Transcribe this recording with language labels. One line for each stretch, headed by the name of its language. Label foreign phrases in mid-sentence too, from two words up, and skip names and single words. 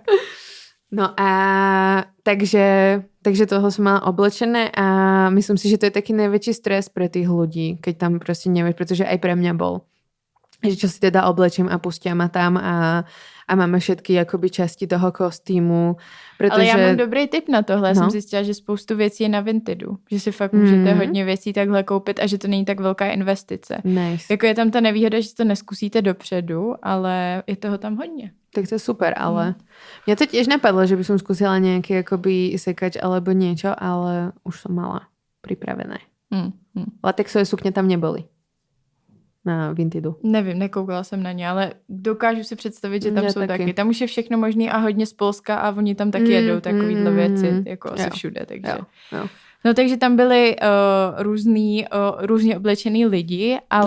Slovak: No a takže toho som mala oblečené a myslím si, že to je taký najväčší stres pre tých ľudí, keď tam prostě nevieš, pretože aj pre mňa bol. Že čo si teda oblečím a pustia ma tam a máme všetky akoby časti toho kostýmu.
Czech: Protože... Ale já mám dobrý tip na tohle. Já jsem zjistila, že spoustu věcí je na Vintedu. Že si fakt můžete hodně věcí takhle koupit a že to není tak velká investice. Nice. Jako je tam ta nevýhoda, že to neskusíte dopředu, ale je toho tam hodně.
Slovak: Tak to je super, ale mňa to tiež napadlo, že by som skúsila nejaký akoby sekač alebo niečo, ale už som mala pripravené.
Czech: Latexové sukně tam neboli. Na Vintedu. Nevím, nekoukala jsem na ně, ale dokážu si představit, že tam jsou taky. Tam už je všechno možný a hodně z Polska a oni tam taky jedou takovýhle věci, jako asi všude, takže. Jo. No takže tam byli různě oblečený lidi, ale...